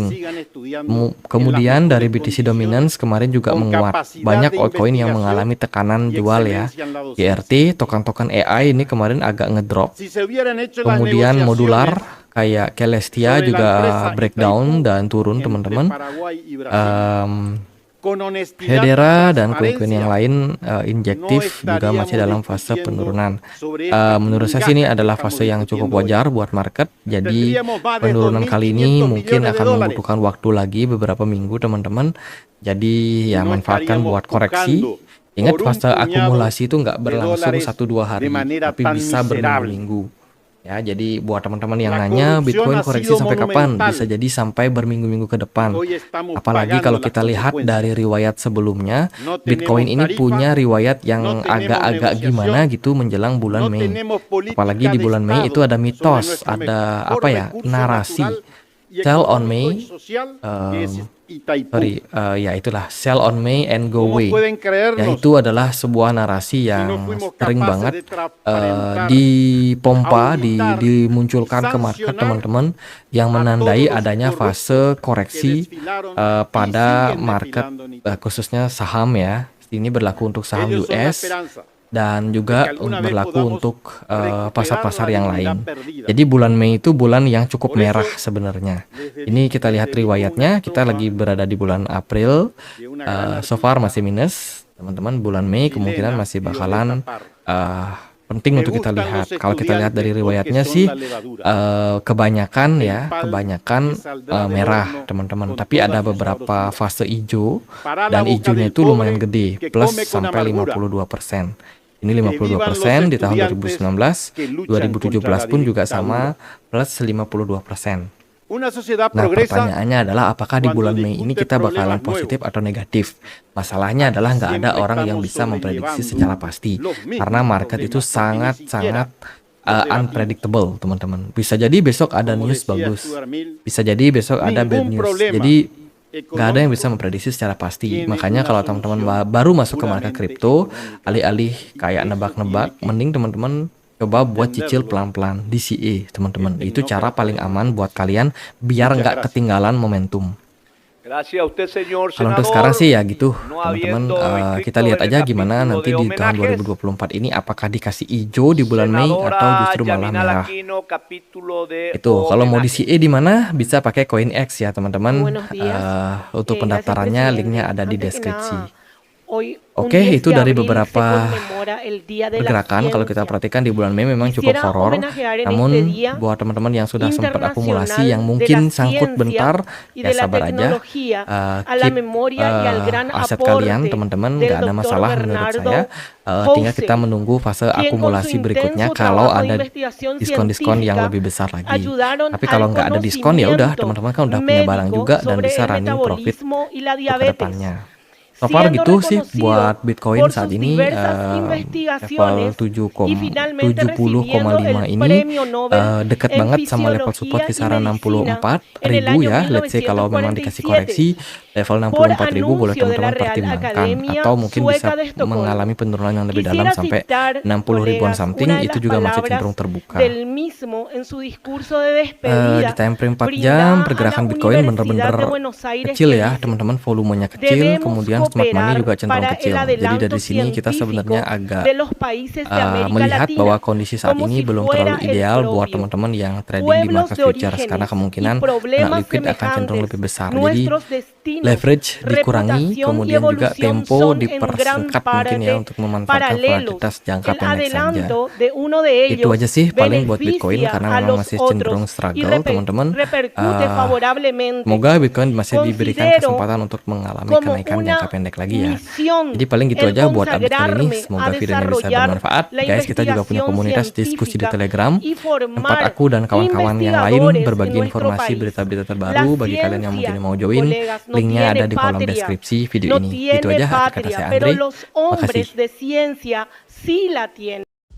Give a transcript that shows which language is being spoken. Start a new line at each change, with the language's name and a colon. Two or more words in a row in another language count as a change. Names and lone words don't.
Indonesian: Kemudian dari BTC Dominance kemarin juga menguat. Banyak altcoin yang mengalami tekanan jual ya. GRT, token-token AI ini kemarin agak ngedrop. Kemudian modular kayak Celestia juga breakdown dan turun, teman-teman.
Spanish: con honestidad y
Indonesian: Hedera dan koin-koin yang
Spanish: transparencia,
Indonesian: lain
Spanish: no
Indonesian: injektif juga masih
Spanish: estaríamos
Indonesian: dalam fase
Spanish: discutiendo
Indonesian: penurunan.
Spanish: sobre esta
Indonesian: Menurut saya sih ini
Spanish: migaja que
Indonesian: adalah
Spanish: estamos
Indonesian: fase yang cukup
Spanish: discutiendo hoy.
Indonesian: wajar buat market. Jadi
Spanish: Tendríamos más de
Indonesian: penurunan kali ini
Spanish: 2.500
Indonesian: mungkin
Spanish: millones de
Indonesian: akan
Spanish: dólares
Indonesian: membutuhkan waktu lagi beberapa minggu teman-teman. Jadi
Spanish: y
Indonesian: ya
Spanish: no
Indonesian: manfaatkan
Spanish: estaríamos
Indonesian: buat koreksi.
Spanish: buscando
Indonesian: Ingat
Spanish: por un
Indonesian: fase
Spanish: puñado
Indonesian: akumulasi itu nggak
Spanish: de
Indonesian: berlangsung
Spanish: dólares
Indonesian: 1-2
Spanish: de
Indonesian: hari,
Spanish: manera
Indonesian: tapi
Spanish: tan
Indonesian: bisa
Spanish: miserable.
Indonesian: berminggu-minggu. Ya, jadi buat teman-teman yang
Spanish: La
Indonesian: nanya
Spanish: corrupción
Indonesian: Bitcoin
Spanish: ha
Indonesian: koreksi
Spanish: sido
Indonesian: sampai kapan? Bisa
Spanish: monumental.
Indonesian: jadi sampai berminggu-minggu ke depan.
Spanish: Hoy estamos
Indonesian: Apalagi
Spanish: pagando
Indonesian: kalau
Spanish: las
Indonesian: kita lihat dari
Spanish: consecuencias.
Indonesian: riwayat sebelumnya,
Spanish: No
Indonesian: Bitcoin
Spanish: tenemos
Indonesian: ini
Spanish: tarifa,
Indonesian: punya riwayat
Spanish: no
Indonesian: yang
Spanish: tenemos
Indonesian: agak-agak gimana
Spanish: negociación,
Indonesian: gitu menjelang bulan
Spanish: no
Indonesian: Mei.
Spanish: tenemos
Indonesian: Apalagi
Spanish: política
Indonesian: di
Spanish: de
Indonesian: bulan Mei itu
Spanish: Estado
Indonesian: ada
Spanish: sobre
Indonesian: mitos,
Spanish: nuestro
Indonesian: ada
Spanish: mejor
Indonesian: apa ya,
Spanish: recurso
Indonesian: narasi.
Spanish: natural y
English: Sell on
Spanish: económico y
English: May,
Spanish: social, que es Itaipú.
Indonesian: ya itulah
English: sell on May and go
Spanish: ¿Cómo
English: away.
Spanish: pueden
Indonesian: Ya
Spanish: creernos
Indonesian: itu adalah sebuah narasi
Spanish: si no
Indonesian: yang
Spanish: fuimos
Indonesian: sering
Spanish: capaces
Indonesian: banget
Spanish: de transparentar,
Indonesian: dipompa,
Spanish: auditar y
Indonesian: dimunculkan ke market
Spanish: sancionar
Indonesian: teman-teman, yang
Spanish: a
Indonesian: menandai
Spanish: todos los
Indonesian: adanya
Spanish: corruptos
Indonesian: fase
Spanish: que
Indonesian: koreksi
Spanish: desfilaron
Indonesian: pada
Spanish: siguen
Indonesian: market,
Spanish: desfilando en Itaipú?
Indonesian: khususnya saham ya. Ini berlaku untuk saham
Spanish: Ellos son la
Indonesian: US
Spanish: esperanza
Indonesian: dan
Spanish: de que
Indonesian: juga
Spanish: alguna vez
Indonesian: berlaku
Spanish: podamos
Indonesian: untuk
Spanish: recuperar
Indonesian: pasar-pasar
Spanish: la
Indonesian: yang
Spanish: dignidad
Indonesian: lain.
Spanish: perdida.
Indonesian: Jadi bulan Mei itu bulan yang cukup
Spanish: Por eso
Indonesian: merah sebenarnya.
Spanish: les
Indonesian: Ini kita lihat
Spanish: dedico una
Indonesian: riwayatnya, kita
Spanish: estrofa
Indonesian: lagi berada di bulan April.
Spanish: de una gran
English: So far
Spanish: artista
Indonesian: masih minus, teman-teman. Bulan Mei kemungkinan
Spanish: chilena,
Indonesian: masih
Spanish: Violeta
Indonesian: bakalan
Spanish: Parra.
Indonesian: penting
Spanish: Me
Indonesian: untuk kita
Spanish: gustan
Indonesian: lihat.
Spanish: los
Indonesian: Kalau kita lihat dari
Spanish: estudiantes
Indonesian: riwayatnya
Spanish: porque
Indonesian: sih
Spanish: son la levadura,
Indonesian: kebanyakan
Spanish: el
Indonesian: ya,
Spanish: pan
Indonesian: kebanyakan
Spanish: que saldrá del
Indonesian: merah
Spanish: horno
Indonesian: teman-teman.
Spanish: con
Indonesian: Tapi
Spanish: toda
Indonesian: ada
Spanish: su
Indonesian: beberapa
Spanish: sabrosura.
Indonesian: fase hijau
Spanish: Para la
Indonesian: dan
Spanish: boca
Indonesian: hijaunya
Spanish: del
Indonesian: itu lumayan
Spanish: pobre
Indonesian: gede,
Spanish: que
Indonesian: plus
Spanish: come con
Indonesian: sampai
Spanish: amargura.
Indonesian: 52%. Ini
Spanish: Que vivan los
Indonesian: 52% di tahun
Spanish: estudiantes
Indonesian: 2019,
Spanish: que luchan contra
Indonesian: 2017
Spanish: la
Indonesian: pun juga
Spanish: dictadura.
Indonesian: sama plus 52%.
Spanish: Una sociedad
Indonesian: Nah,
Spanish: progresa
Indonesian: pertanyaannya adalah apakah di
Spanish: cuando
Indonesian: bulan Mei ini
Spanish: discute
Indonesian: kita bakalan
Spanish: problemas
Indonesian: positif
Spanish: nuevos.
Indonesian: atau negatif? Masalahnya
Spanish: Aquí
Indonesian: adalah nggak ada
Spanish: siempre
Indonesian: orang yang
Spanish: estamos
Indonesian: bisa memprediksi
Spanish: sobrellevando
Indonesian: secara pasti,
Spanish: los mismos
Indonesian: karena market itu
Spanish: problemas porque ni siquiera
Indonesian: sangat-sangat
Spanish: los debatimos.
Indonesian: unpredictable, teman-teman. Bisa jadi besok ada
Spanish: Como
Indonesian: news
Spanish: decía
Indonesian: bagus,
Spanish: Stuart Mill,
Indonesian: bisa jadi besok ada bad
Spanish: ningún
Indonesian: news.
Spanish: problema
Indonesian: Jadi nggak ada yang bisa
Spanish: económico
Indonesian: memprediksi secara pasti.
Spanish: tiene
Indonesian: Makanya
Spanish: una
Indonesian: kalau teman-teman
Spanish: solución
Indonesian: baru masuk ke market
Spanish: puramente
Indonesian: kripto,
Spanish: económica.
Indonesian: alih-alih
Spanish: Y
Indonesian: kayak
Spanish: eso
Indonesian: nebak-nebak,
Spanish: tiene que
Indonesian: mending teman-teman coba buat cicil
Spanish: entenderlo
Indonesian: pelan-pelan DCA, teman-teman.
Spanish: el
Indonesian: Itu cara
Spanish: tecnócrata
Indonesian: paling
Spanish: de
Indonesian: aman
Spanish: Londres.
Indonesian: buat kalian biar
Spanish: Muchas
Indonesian: nggak
Spanish: gracias.
Indonesian: ketinggalan momentum.
Spanish: Gracias a usted, señor
Indonesian: Kalau untuk sekarang
Spanish: senador.
Indonesian: sih ya gitu,
Spanish: No
Indonesian: teman-teman.
Spanish: habiendo
Indonesian: Kita
Spanish: inscrito
Indonesian: lihat
Spanish: en el
Indonesian: aja gimana
Spanish: capítulo
Indonesian: nanti
Spanish: de
Indonesian: di tahun
Spanish: homenajes,
Indonesian: 2024 ini apakah dikasih hijau di bulan Mei atau
Spanish: senadora
Indonesian: justru malah
Spanish: Yamina
Indonesian: merah.
Spanish: Aquino, capítulo de
Indonesian: Itu kalau mau
Spanish: homenajes.
Indonesian: DCA di mana bisa pakai CoinX ya teman-teman.
Spanish: Buenos días.
Indonesian: Untuk
Spanish: Gracias,
Indonesian: pendaftarannya
Spanish: presidente.
Indonesian: linknya ada di
Spanish: Antes que
Indonesian: deskripsi.
Spanish: nada, hoy,
Indonesian: Oke,
Spanish: 10
Indonesian: itu
Spanish: de
Indonesian: dari
Spanish: abril, se
Indonesian: beberapa
Spanish: conmemora el Día de la
Indonesian: pergerakan kalau kita
Spanish: Ciencia.
Indonesian: perhatikan di bulan Mei memang cukup
Spanish: Quisiera
Indonesian: horor.
Spanish: homenajear en
Indonesian: Namun
Spanish: este día
Indonesian: buat teman-teman yang sudah sempat akumulasi
Spanish: internacional
Indonesian: yang
Spanish: de
Indonesian: mungkin
Spanish: la
Indonesian: sangkut
Spanish: ciencia
Indonesian: bentar,
Spanish: y
Indonesian: ya
Spanish: de la
Indonesian: sabar aja.
Spanish: tecnología a la
Indonesian: Keep
Spanish: memoria y al gran
Indonesian: aset kalian
Spanish: aporte
Indonesian: teman-teman,
Spanish: del
Indonesian: nggak ada
Spanish: doctor
Indonesian: masalah menurut
Spanish: Bernardo
Indonesian: saya. Tinggal kita
Spanish: Houssey,
Indonesian: menunggu fase
Spanish: quien con su
Indonesian: akumulasi berikutnya
Spanish: intenso
Indonesian: kalau
Spanish: trabajo de
Indonesian: ada
Spanish: investigación
Indonesian: diskon-diskon yang
Spanish: científica
Indonesian: lebih besar lagi.
Spanish: ayudaron
Indonesian: Tapi
Spanish: al
Indonesian: kalau nggak ada diskon ya udah
Spanish: conocimiento
Indonesian: teman-teman kan udah punya barang
Spanish: médico
Indonesian: juga dan
Spanish: sobre
Indonesian: bisa
Spanish: el
English: running profit
Spanish: metabolismo y la
Indonesian: untuk
Spanish: diabetes,
Indonesian: kedepannya.
English: So far
Spanish: siendo
Indonesian: gitu sih
Spanish: reconocido
Indonesian: buat Bitcoin
Spanish: por
Indonesian: saat
Spanish: sus
Indonesian: ini
Spanish: diversas
Indonesian: level
Spanish: investigaciones y finalmente
Indonesian: 70,5
Spanish: recibiendo el
Indonesian: ini
Spanish: premio Nobel
Indonesian: dekat
Spanish: en
Indonesian: banget sama level support
Spanish: fisiología y
Indonesian: kisaran
Spanish: medicina
Indonesian: 64.000
Spanish: en el año
Indonesian: ya.
English: Let's say
Indonesian: kalau memang dikasih koreksi
Spanish: 1947
Indonesian: level
Spanish: por
Indonesian: 64.000 boleh
Spanish: anuncio de la
Indonesian: teman-teman
Spanish: Real
Indonesian: pertimbangkan,
Spanish: Academia
Indonesian: atau mungkin bisa
Spanish: Sueca de Estocolmo.
Indonesian: mengalami penurunan yang lebih dalam
Spanish: Quisiera
Indonesian: sampai
Spanish: citar,
Indonesian: 60 ribuan
Spanish: colegas,
Indonesian: something.
Spanish: una de
Indonesian: Itu
Spanish: las
Indonesian: juga masih
Spanish: palabras
Indonesian: cenderung terbuka.
Spanish: del mismo en su discurso de despedida
Indonesian: Di time frame 4
Spanish: brindada
Indonesian: jam
Spanish: a la
Indonesian: pergerakan Bitcoin
Spanish: Universidad
Indonesian: bener-bener
Spanish: de Buenos Aires,
Indonesian: kecil
Spanish: que
Indonesian: ya
Spanish: dice:
Indonesian: teman-teman, volumenya kecil,
Spanish: debemos
Indonesian: kemudian
English: smart money
Spanish: cooperar
Indonesian: juga cenderung
Spanish: para
Indonesian: kecil.
Spanish: el
Indonesian: Jadi
Spanish: adelanto
Indonesian: dari sini kita
Spanish: científico
Indonesian: sebenarnya agak
Spanish: de los países de América
Indonesian: melihat
Spanish: Latina,
Indonesian: bahwa kondisi saat
Spanish: como
Indonesian: ini
Spanish: si
Indonesian: belum
Spanish: fuera
Indonesian: terlalu
Spanish: el
Indonesian: ideal buat
Spanish: propio.
Indonesian: teman-teman yang trading di
Spanish: Pueblos
Indonesian: market
Spanish: de
Indonesian: futures, karena
Spanish: orígenes y
Indonesian: kemungkinan kena
Spanish: problemas
Indonesian: liquid akan cenderung
Spanish: semejantes,
Indonesian: lebih besar. Jadi
Spanish: nuestros destinos,
Indonesian: leverage dikurangi,
Spanish: reputación y
Indonesian: kemudian juga
Spanish: evolución
Indonesian: tempo
Spanish: son en gran
Indonesian: dipersingkat mungkin ya
Spanish: parte
Indonesian: untuk memanfaatkan
Spanish: paralelos.
Indonesian: volatilitas jangka
Spanish: El
Indonesian: pendek saja.
Spanish: adelanto de uno de
Indonesian: Itu
Spanish: ellos
Indonesian: aja sih paling buat Bitcoin
Spanish: beneficia
Indonesian: karena
Spanish: a
Indonesian: memang
Spanish: los
Indonesian: masih cenderung
Spanish: otros y
Indonesian: struggle teman-teman.
Spanish: repercute favorablemente.
Indonesian: Semoga Bitcoin masih diberikan
Spanish: Considero
Indonesian: kesempatan untuk mengalami
Spanish: como
Indonesian: kenaikan
Spanish: una
Indonesian: jangka pendek lagi ya.
Spanish: misión
Indonesian: Jadi paling gitu
Spanish: el
Indonesian: aja buat update kali ini.
Spanish: consagrarme
Indonesian: Semoga
Spanish: a
Indonesian: videonya bisa
Spanish: desarrollar
Indonesian: bermanfaat.
Spanish: la
Indonesian: Guys, kita juga punya
Spanish: investigación
Indonesian: komunitas diskusi di
Spanish: científica
Indonesian: Telegram.
Spanish: y
Indonesian: Tempat
Spanish: formar
Indonesian: aku dan kawan-kawan yang lain
Spanish: investigadores
Indonesian: berbagi
Spanish: en nuestro
Indonesian: informasi
Spanish: país.
Indonesian: berita-berita
Spanish: La
Indonesian: terbaru. Bagi kalian yang mungkin
Spanish: ciencia,
Indonesian: mau join,
Spanish: colegas, no
Indonesian: linknya ada
Spanish: tiene
Indonesian: di kolom
Spanish: patria,
Indonesian: deskripsi video
Spanish: no
Indonesian: ini. Gitu
Spanish: tiene
Indonesian: aja kata
Spanish: patria,
Indonesian: saya
Spanish: pero
Indonesian: Andre.
Spanish: los
Indonesian: Makasih.
Spanish: hombres de ciencia sí la tienen.